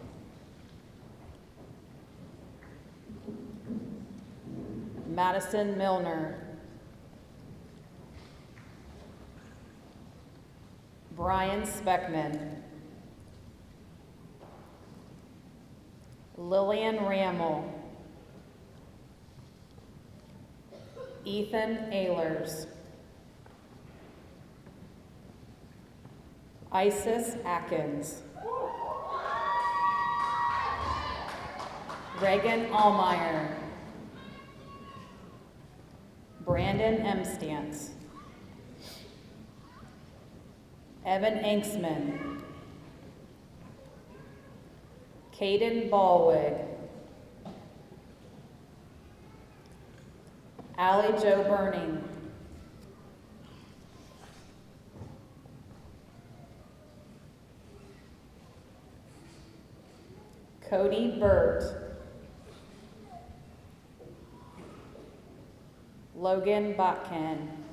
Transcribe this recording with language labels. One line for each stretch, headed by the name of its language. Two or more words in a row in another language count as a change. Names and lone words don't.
English: Madison Milner. Brian Speckman. Lillian Rammel. Ethan Ehlers. Isis Atkins. Reagan Allmeyer. Brandon Emstantz. Evan Anksman. Caden Ballwig. Allie Jo Burning. Cody Burt. Logan Botkin.